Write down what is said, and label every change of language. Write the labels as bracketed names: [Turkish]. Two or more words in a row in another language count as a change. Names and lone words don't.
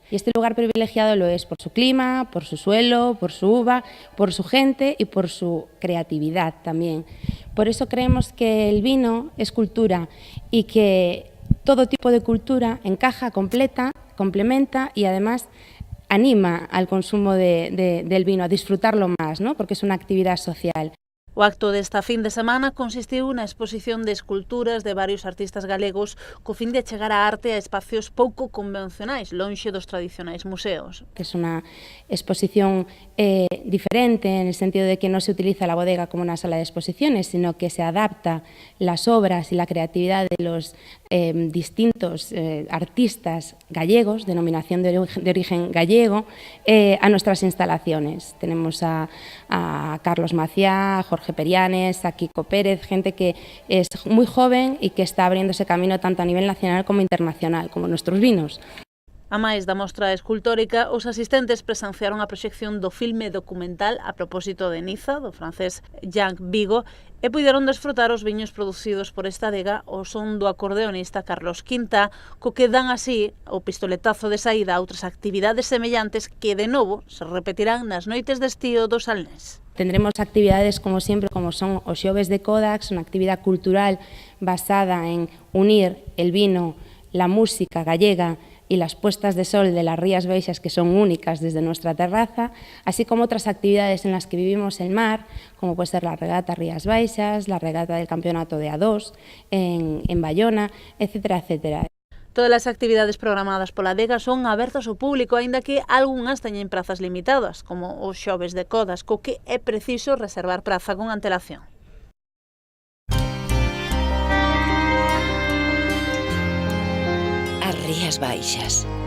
[Spanish] Y este lugar privilegiado lo es por su clima, por su suelo, por su uva, por su gente y por su creatividad también. Por eso creemos que el vino es cultura y que todo tipo de cultura encaja, complementa y además anima al consumo del vino, a disfrutarlo más, ¿no? Porque es una actividad social. [Galician] O acto desta fin de semana consistiu na exposición de esculturas de varios artistas galegos co fin de chegar a arte a espacios pouco convencionais, lonxe dos tradicionais museos. [Spanish] Es una exposición diferente en el sentido de que no se utiliza la bodega como una sala de exposiciones, sino que se adapta las obras y la creatividad de los distintos artistas gallegos, denominación de origen gallego, a nuestras instalaciones. Tenemos a Carlos Maciá, a Jorge Perianes, a Kiko Pérez, gente que es muy joven y que está abriéndose camino tanto a nivel nacional como internacional, como nuestros vinos. [Galician] A máis da mostra escultórica, os asistentes presenciaron a proxección do filme documental a propósito de Niza, do francés Jean Vigo, e puideron desfrutar os viños producidos por esta adega ao son do acordeonista Carlos Quinta, co que dan así o pistoletazo de saída a outras actividades semellantes que, de novo, se repetirán nas noites de estío do Salnés. [Spanish] Tendremos actividades, como siempre, como son os xoves de Codax, una actividad cultural basada en unir el vino, la música gallega y las puestas de sol de las Rías Baixas, que son únicas desde nuestra terraza, así como otras actividades en las que vivimos el mar, como puede ser la regata Rías Baixas, la regata del campeonato de A2 en Bayona, etcétera, etcétera. [Galician] Todas as actividades programadas pola adega son abertas ao público, aínda que algunhas teñen prazas limitadas, como os xoves de Codas, co que é preciso reservar praza con antelación. As Rías Baixas.